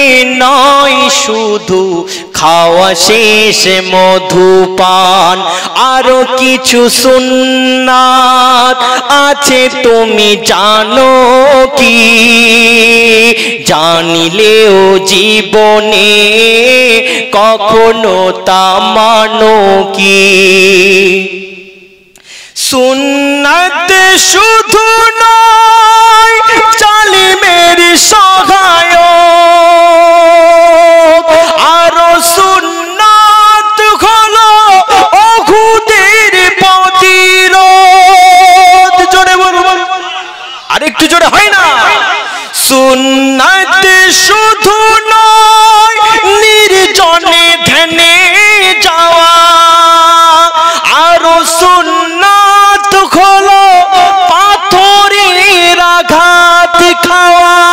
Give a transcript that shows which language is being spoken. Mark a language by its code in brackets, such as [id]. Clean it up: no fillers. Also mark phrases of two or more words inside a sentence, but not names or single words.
[bn] নয় শুধু খাওয়া শেষ মধুপান, আরো কিছু সুন্নাত আছে তুমি জানো কি, জানিলেও জীবনে কখনো তা মানো কি। সুন্নত শুধু নয় জালিমের সহায়ক, আরো সুন্নত হলো অহুদের প্রতিরোধ। জোরে বলুন, আরেকটু জোরে হয় না? সুন্নাত শুধু নয় নির্জনে ধ্যানে যাওয়া, আরো সুন্নাত হলো পাথরের আঘাত খাওয়া,